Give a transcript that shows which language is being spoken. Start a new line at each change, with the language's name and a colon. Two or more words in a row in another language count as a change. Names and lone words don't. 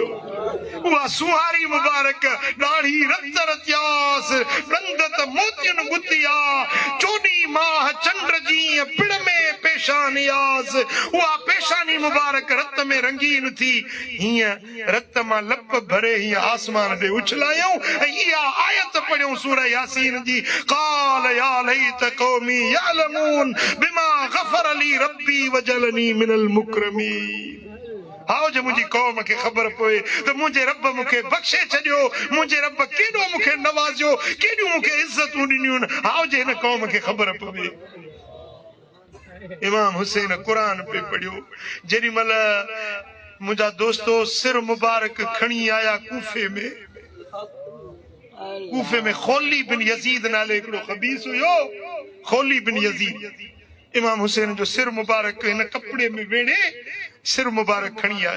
Sindhi: उहा सुहारी मुबारक ॾाढ़ी रत रत्यास, ॾंद त मोतियुनि गुतिया, 14 माह चंड जी पिड़ में पेशानियास, उहा पेशानी मुबारक रत में रंगीन थी, हीअं रत मां लप भरे हीअं आसमान ॾे उछलायूं ऐं इहा आयत पढ़ियूं सूरह यासीन जी,
Arabic: قال يا ليت قومي يعلمون بما غفر لي ربي وجعلني من المكرمين.
Sindhi: हाओ जो मुंहिंजी कौम खे ख़बर पए त मुंहिंजे रब मूंखे बख़्शे छॾियो, मुंहिंजे रब केॾो मूंखे नवाज़ियो, केॾियूं मूंखे इज़तूं ॾिनियूं आहिनि, हाओ जे हिन कौम खे ख़बर पए। इमाम हुसैन क़ुरान पे पढ़ियो। जेॾी महिल मुंहिंजा दोस्तो सिर मुबारक खणी आया कूफे में खोली बिन यज़ीद नाले हिकिड़ो खबीस हुयो, खोली बिन यज़ीद, इमाम हुसैन जो सिर मुबारक हिन कपिड़े में वेड़े सिर मुबारक खणी आयो।